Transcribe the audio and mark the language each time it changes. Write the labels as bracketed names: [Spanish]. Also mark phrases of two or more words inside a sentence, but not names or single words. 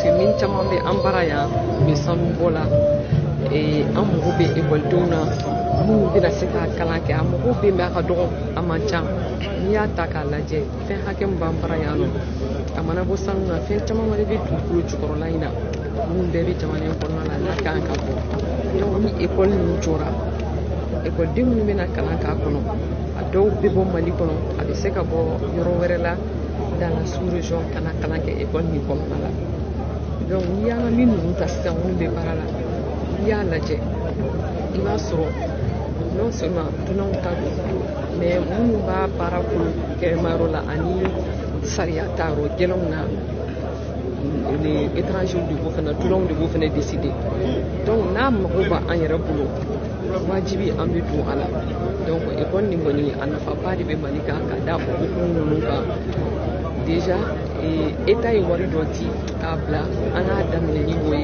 [Bambara] que min caman bɛ an bara yan u bɛ sanu bɔ la an mago bɛ écoledenw na minnu bɛna se ka kalan kɛ a mago bɛ mɛ a ka dɔgɔ a man ca n'i y'a ta k'a lajɛ fɛn hakɛ min b'an bara yan nɔ a mana bɔ sanu na fɛn caman wɛrɛ bɛ dugukolo jukɔrɔla in na minnu bɛɛ bɛ jamana in kɔnɔna la n'a kan ka bɔ donc ni école ninnu jɔra écoleden minnu bɛna kalan k'a kɔnɔ a dɔw bɛ bɔ Mali kɔnɔ a bɛ se ka bɔ yɔrɔ wɛrɛ la [French] dans la sous-région [Bambara] ka na kalan kɛ école nin kɔnɔna la donc n'i y'an ka min ninnu ta sisan minnu bɛ baara la n'i y'a lajɛ i b'a sɔrɔ [French] non seulement [Bambara] dunanw ta don mais minnu b'a baara kolo kɛmayɔrɔ la ani sariya ta yɔrɔ gɛlɛnw na [French] les étrangers [Bambara] de b'o fana dunanw de b'o fana décider donc n'a mago b'an yɛrɛ bolo wajibi an bɛ don a la donc école nin kɔni a nafaba de bɛ Mali kan ka da o hukumu ninnu kan déjà État ye wari dɔ di k'a bila an k'a daminɛ ni o